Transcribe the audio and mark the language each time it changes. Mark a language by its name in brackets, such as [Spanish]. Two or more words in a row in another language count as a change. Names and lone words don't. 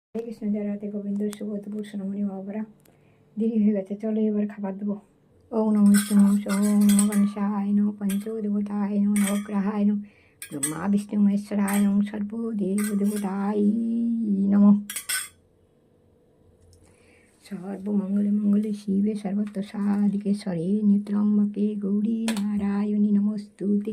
[Bangla] হরে কৃষ্ণ, জয় রাধে গোবিন্দ, শুভ দুপুর সোনামণি বাবারা। দেরি হয়ে গেছে, চলো এবার খাবার দেবো। [Sanskrit] ওম নমঃ বিষ্ণু, ওম নমঃ গণেশায় নমঃ, পঞ্চদেবতায় নমঃ, নবগ্রহায় নমঃ, ব্রহ্মা বিষ্ণু মহেশ্বরায় নমঃ, সর্বদেবদেবতায় নমঃ। সর্বমঙ্গলে মঙ্গলে শিবে সর্বত্র সাধিকে স্বরে নিত্যম্বকে গৌরী নারায়ণী নমস্তুতে।